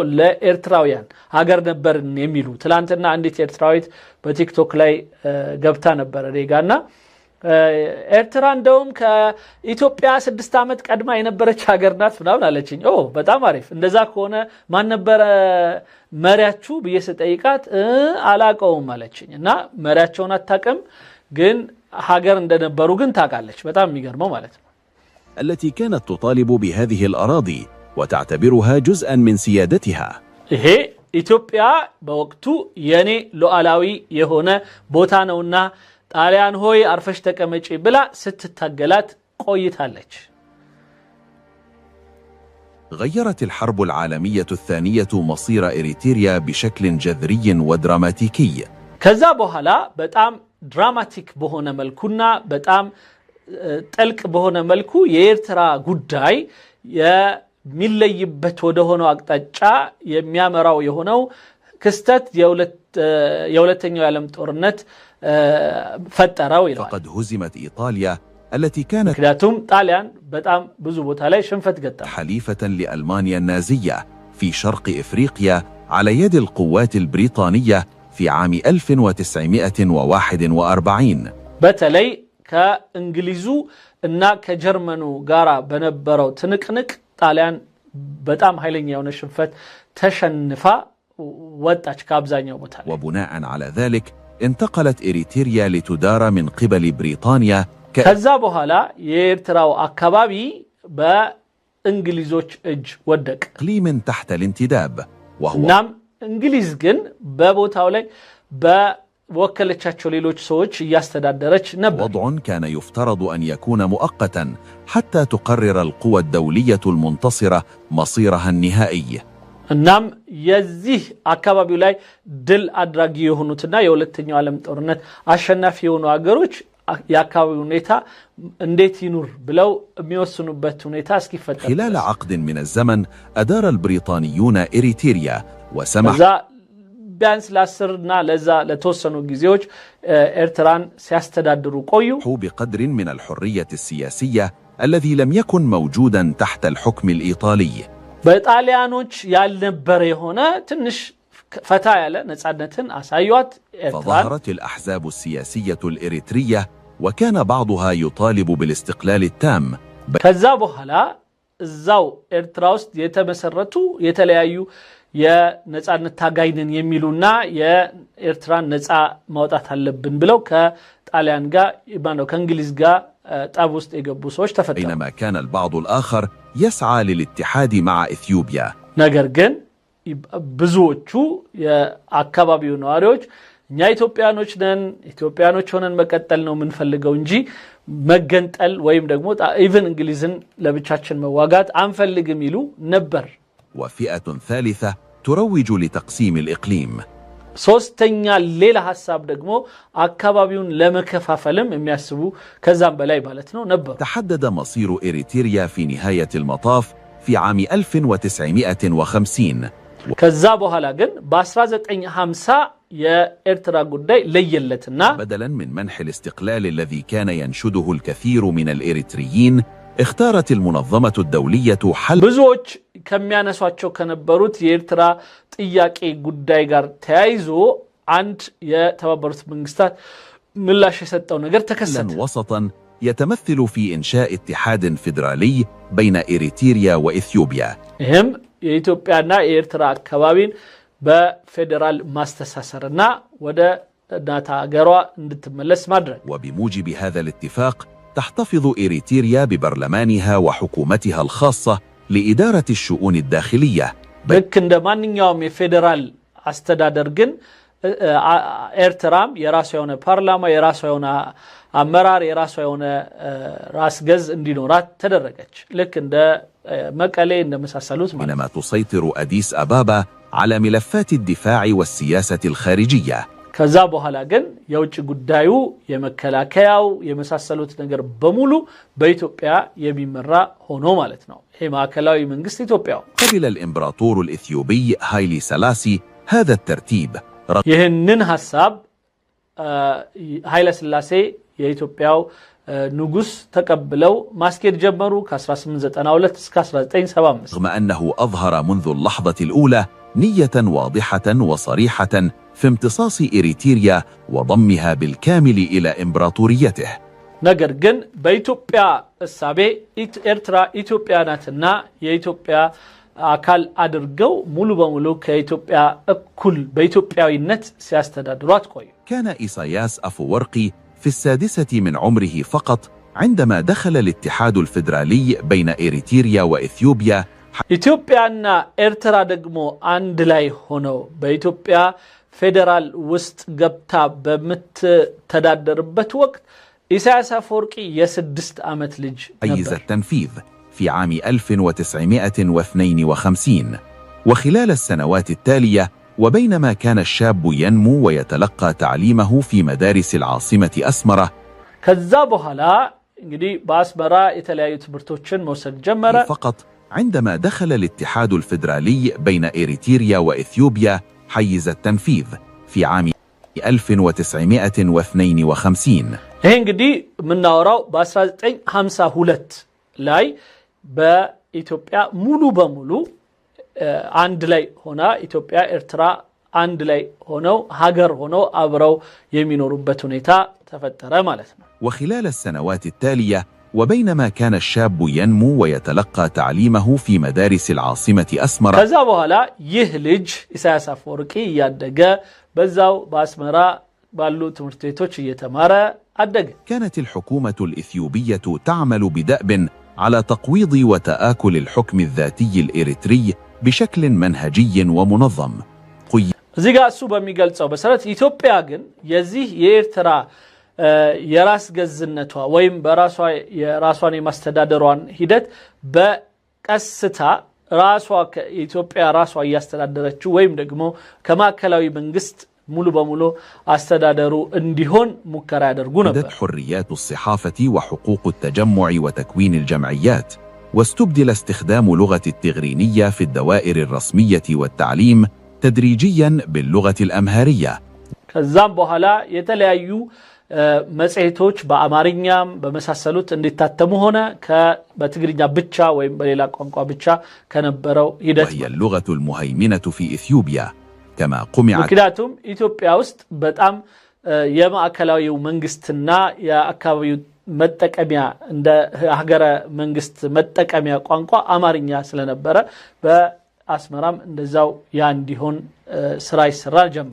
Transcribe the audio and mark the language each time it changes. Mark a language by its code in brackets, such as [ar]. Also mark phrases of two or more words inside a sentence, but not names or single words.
[am] ለኤርትራውያን ሀገር ነበርን የሚሉ። ትላንትና አንዲት ኤርትራዊት በቲክቶክ ላይ ገብታ ነበር ሬጋና ኤርትራ እንደውም ከኢትዮጵያ 6 ዓመት ቀድማ የነበረች ሀገር ናት ምናምን አለችኝ። በጣም አሪፍ። እንደዛ ከሆነ ማን ነበረ መሪያችሁ ብዬ ስጠይቃት አላቀውም አለችኝ። እና መሪያቸውን አታውቅም ግን ሀገር እንደነበሩ ግን ታውቃለች። በጣም የሚገርመው ማለት ነው። [ar] التي كانت تطالب بهذه الأراضي وتعتبرها جزءا من سيادتها. [am] ይሄ ኢትዮጵያ በወቅቱ የኔ ሉዓላዊ የሆነ ቦታ ነውና ጣሊያን ሆይ አርፈሽ ተቀመጪ ብላ ስትታገላት ቆይታለች። [ar] غيرت الحرب العالمية الثانية مصير إريتريا بشكل جذري ودراماتيكي. [am] ከዛ በኋላ በጣም ድራማቲክ በሆነ መልኩና በጣም ጥልቅ በሆነ መልኩ የኤርትራ ጉዳይ የሚለይበት ወደ ሆነው አቅጣጫ የሚያመራው የሆነው ክስተት የሁለተኛው የዓለም ጦርነት ፈጠረው ይላል። [ar] فقد هزمت إيطاليا التي كانت [am] ምክንያቱም ጣሊያን በጣም ብዙ ቦታ ላይ ሽንፈት ገጠመ። [ar] حليفة لألمانيا النازية في شرق إفريقيا على يد القوات البريطانية في عام 1941. [am] በተለይ ከእንግሊዙ እና ከጀርመኑ ጋራ በነበረው ትንቅንቅ ጣሊያን በጣም ኃይለኛ የሆነ ሽንፈት ተሸንፋ ወጣች ከአብዛኛው ቦታ ላይ። [ar] وبناء على ذلك انتقلت إريتريا لتدار من قبل بريطانيا. [am] ከዛ በኋላ የኤርትራው አካባቢ በእንግሊዞች እጅ ወደቀ። [ar] إقليم تحت الانتداب وهو [am] እናም እንግሊዝ ግን በቦታው ላይ በወከለቻቸው ሌሎች ሰዎች እያስተዳደረች ነበር። [ar] وضع كان يفترض أن يكون مؤقتا حتى تقرر القوى الدولية المنتصرة مصيرها النهائي. [am] እናም የዚህ አካባቢው ላይ ድል አድራጊ የሆኑትና የሁለተኛው ዓለም ጦርነት አሸናፊ የሆኑ ሀገሮች የአካባቢው ሁኔታ እንዴት ይኑር ብለው የሚወስኑበት ሁኔታ እስኪፈጠር [ar] خلال عقد من الزمن أدار البريطانيون إريتريا وسمح [am] ቢያንስ ለ10 ለዛ ለተወሰኑ ጊዜዎች ኤርትራን ሲያስተዳድሩ ቆዩ። [ar] بقدر من الحرية السياسية الذي لم يكن موجودا تحت الحكم الإيطالي. [am] በጣሊያኖች ያልነበረ የሆነ ትንሽ ፈታ ያለ ነጻነትን አሳዩት ኤርትራ። [ar] فظهرت الأحزاب السياسية الإريترية وكان بعضها يطالب بالاستقلال التام. [am] ከዛ በኋላ እዛው ኤርትራ ውስጥ የተመሰረቱ የተለያዩ የነጻነት ታጋይነን የሚሉና የኤርትራን ነጻ ማውጣት አለብን ብለው ከጣሊያን ጋር ከእንግሊዝ ጋር ጠብ ውስጥ የገቡ ሰዎች ተፈጠሩ። [ar] بينما كان البعض الآخر يسعى للاتحاد مع إثيوبيا. [am] ነገር ግን ብዙዎቹ የአካባቢው ነዋሪዎች እኛ ኢትዮጵያኖች ነን፣ ኢትዮጵያኖች ሆነን መቀጠል ነው የምንፈልገው እንጂ መገንጠል ወይም ደግሞ ኢቭን እንግሊዝን ለብቻችን መዋጋት አንፈልግም ይሉ ነበር። [ar] وفئة ثالثة تروج لتقسيم الإقليم. [am] ሶስተኛ ሌላ ሐሳብ ደግሞ አካባቢውን ለመከፋፈልም የሚያስቡ ከዛም በላይ ማለት ነው ነበሩ። [ar] تحدد مصير إريتريا في نهاية المطاف في عام 1950. [am] ከዛ በኋላ ግን በ1950 የኤርትራ ጉዳይ ለየለትና [ar] بدلا من منح الاستقلال الذي كان ينشده الكثير من الإريتريين اختارت المنظمة الدولية حل [am] ብዙዎች ከሚያነሷቸው ከነበሩት የኤርትራ ጥያቄ ጉዳይ ጋር ተያይዞ አንድ የተባበሩት መንግስታት ምላሽ የሰጠው ነገር ተከሰተ። [ar] وسطا يتمثل في إنشاء اتحاد فيدرالي بين إريتريا وإثيوبيا. [am] ይህም የኢትዮጵያና የኤርትራ አካባቢን በፌዴራል ማስተሳሰርና ወደ እናት ሀገሯ እንድትመለስ ማድረግ [ar] وبموجب هذا الاتفاق تحتفظ إريتريا ببرلمانها وحكومتها الخاصة لإدارة الشؤون الداخلية [am] ልክ እንደ ማንኛውም የፌዴራል አስተዳደር ግን ኤርትራም የራሷ የሆነ ፓርላማ የራሷ የሆነ አመራር የራሷ የሆነ ራስ ገዝ እንዲኖራት ተደረገች ልክ እንደ መቀሌ እንደመሳሰሉት ማለት [ar] بينما تسيطر أديس أبابا على ملفات الدفاع والسياسة الخارجية [am] ከዛ በኋላ ግን የውጭ ጉዳዩ የመከላከያው የመሳሰሉት ነገር በሙሉ በኢትዮጵያ የሚመራ ሆኖ ማለት ነው ይሄ ማዕከላዊ መንግስት ኢትዮጵያው [ar] قبل الإمبراطور الإثيوبي هايلي سلاسي هذا الترتيب [am] ይህንን ሐሳብ ኃይለ ሥላሴ የኢትዮጵያው ንጉስ ተቀብለው ማስኬድ ጀመሩ ከ1892 እስከ 1975 [ar] رغم أنه أظهر منذ اللحظة الأولى نية واضحة وصريحة في امتصاص إريتريا وضمها بالكامل إلى إمبراطوريته [am] ነገር ግን በኢትዮጵያ እሳቤ ኤርትራ ኢትዮጵያ ናትና የኢትዮጵያ አካል አድርገው ሙሉ በሙሉ ከኢትዮጵያ እኩል በኢትዮጵያዊነት ሲያስተዳድሯት ቆዩ [ar] كان إيساياس أفورقي في 6 من عمره فقط عندما دخل الاتحاد الفيدرالي بين إريتريا وإثيوبيا [am] ኢትዮጵያና ኤርትራ ደግሞ አንድ ላይ ሆነው በኢትዮጵያ ፌዴራል ውስጥ ገብታ በመተዳደርበት ወቅት ኢሳያስ አፈወርቂ የ6 ዓመት ልጅ [ar] حيز [am] ነበር [ar] التنفيذ في عام 1952 وخلال السنوات التالية وبينما كان الشاب ينمو ويتلقى تعليمه في مدارس العاصمة أسمرة [am] ከዛ በኋላ እንግዲህ በአስመራ የተለያዩ ትምህርቶችን መውሰድ ጀመረ [ar] فقط عندما دخل الاتحاد الفيدرالي بين إريتريا وإثيوبيا حيز التنفيذ في عام 1952 [am] ይሄ እንግዲህ ምናወራው በ1952 ላይ በኢትዮጵያ ሙሉ በሙሉ አንድ ላይ ሆና ኢትዮጵያ ኤርትራ አንድ ላይ ሆነው ሀገር ሆነው አብረው የሚኖሩበት ሁኔታ ተፈጠረ ማለት ነው [ar] وخلال السنوات التالية وبينما كان الشاب ينمو ويتلقى تعليمه في مدارس العاصمة أسمرة [am] ከዛ በኋላ ይህ ልጅ ኢሳያስ አፈወርቂ ያደገ በዛው በአስመራ ባሉ ትምህርት ቤቶች እየተማረ አደገ [ar] كانت الحكومة الإثيوبية تعمل بدأب على تقويض وتآكل الحكم الذاتي الإريتري بشكل منهجي ومنظم [am] እዚህ ጋር እሱ በሚገልጸው መሰረት ኢትዮጵያ ግን የዚህ የኤርትራ የራስ ገዝነቷ ወይም በራሷ የራሷን የማስተዳደሯን ሂደት በቀስታ ራሷ ከኢትዮጵያ ራሷ ያስተዳደረችው ወይም ደግሞ ከማዕከላዊ መንግስት ሙሉ በሙሉ አስተዳደሩ እንዲሆን ሙከራ ያደርጉ ነበር [ar] حريات الصحافة وحقوق التجمع وتكوين الجمعيات واستبدل استخدام لغة التغرينية في الدوائر الرسمية والتعليم تدريجيا باللغة الأمهرية [am] ከዛም በኋላ የተለያዩ መጽሔቶች በአማርኛም በመሳሰሉት እንዲታተሙ ሆነ በትግርኛ ብቻ ወይም በሌላ ቋንቋ ብቻ ከነበረው ሂደት [ar] وهي اللغة المهيمنة في إثيوبيا كما قمعت [am] ምክንያቱም ኢትዮጵያ ውስጥ በጣም የማዕከላዊው መንግስትና የአካባቢው መጠቀሚያ እንደ ሀገረ መንግስት መጠቀሚያ ቋንቋ አማርኛ ስለነበረ በአስመራም እንደዛው ያ እንዲሆን ስራ ይሰራል ጀመረ